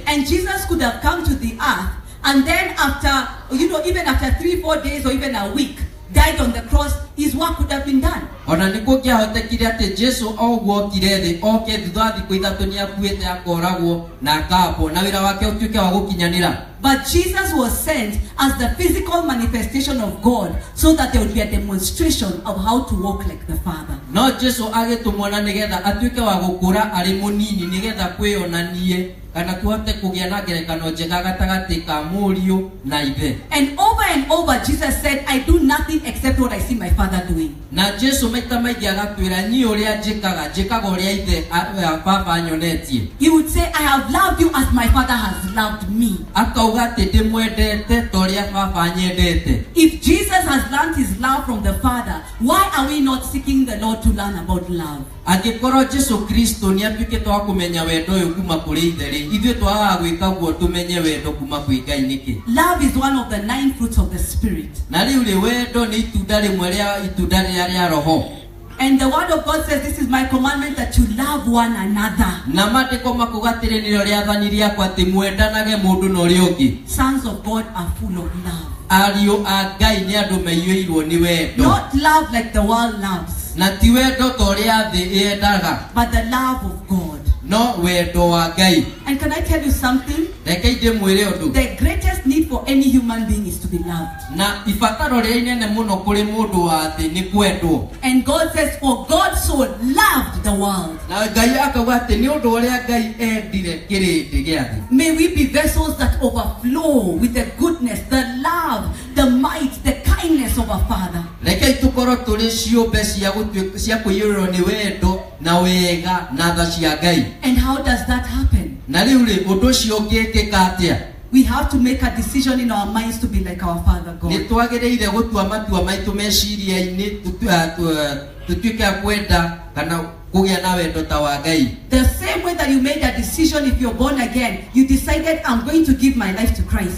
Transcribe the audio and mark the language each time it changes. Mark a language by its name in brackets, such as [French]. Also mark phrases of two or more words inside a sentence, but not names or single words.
[English] And Jesus could have come to the earth and then after, even after 3-4 days or even a week, died on the cross. his work could have been done. [Kikuyu] Ona niko kiahotekire ati Jesu ogwo kirethi oke thutha thikũ ithatũ nĩ akuĩte akoragwo na akapwo na wĩra wake ũtuĩke wa gũkinyanĩra. [English] But Jesus was sent as the physical manifestation of God so that there would be a demonstration of how to walk like the Father. [Kikuyu] No Jesu agĩtũmwo na nĩgetha atuĩke wa gũkũra arĩ mũnini nĩgetha kwĩonanie kana tuhote kũgĩa na ngerekano njega gatagatĩ ka mũriũ na ithe. [English] And over Jesus said, I do nothing except what I see my Father doing. [Kikuyu] Na Jesu maita maingĩ agatwĩra niĩ ũrĩa njĩkaga ũrĩa ithe baba anyonetie. [English] He would say, I have loved you as my Father has loved me. [Kikuyu] Akauga atĩ ndĩmwendete ta ũrĩa baba nyendete. [English] If Jesus has learned his love from the Father, why are we not seeking the Lord to learn about love? [Kikuyu] Angĩkorwo Jesu Kristo nĩ atuĩkĩte wa kũmenya wendo ũyũ kuma kũrĩ ithe rĩ, ithuĩ twagaga gwĩka guo tũmenye wendo kuma kwĩ Ngai nĩkĩ? [English] Love is one of the 9 fruits of the Spirit. [Kikuyu] Na rĩu rĩ wendo nĩ itunda rĩmwe rĩa itunda rĩa roho. [English] And the word of God says, this is my commandment, that you love one another. [Kikuyu] Na mateko makugatĩrĩ nĩrĩo rĩathani rĩakwa atĩ mwendanage mũndũ na ũrĩa ũngĩ. [English] Sons of God are full of love. [Kikuyu] Ariũ a Ngai nĩ andũ maiyũirwo nĩ wendo. [English] Not love like the world loves, [Kikuyu] Na ti wendo ta ũrĩa thĩ yendaga, [English] but the love of God. [Kikuyu] no wendo wa Ngai. [English] And can I tell you something? [Kikuyu] Reke ndĩmwĩre ũndũ. [English] The greatest need for any human being is to be loved. [Kikuyu] Na ibataro rĩa inene mũno kũrĩ mũndũ wa thĩ nĩ kwendwo. [English] And God says, for God so loved the world. [Kikuyu] Na Ngai akauga atĩ nĩ ũndũ ũrĩa Ngai endire kĩrĩndĩ gĩa thĩ. [English] May we be vessels that overflow with the goodness, the love, the might, the kindness of our Father. [Kikuyu] Rekei tũkorwo tũrĩ ciũmbe cia kũiyũrĩrwo nĩ wendo na wega na tha cia Ngai. [English] And how does that happen? [Kikuyu] Na rĩu rĩ ũndũ ũcio ũngĩkĩka atĩa? [English] We have to make a decision in our minds to be like our Father God. [Kikuyu] Nĩ twagĩrĩire gũtua matua maitũ meciria-inĩ tutuĩke a kwenda kana kũgĩa na wendo ta wa Ngai. [English] The same way that you made a decision if you're born again, you decided, I'm going to give my life to Christ.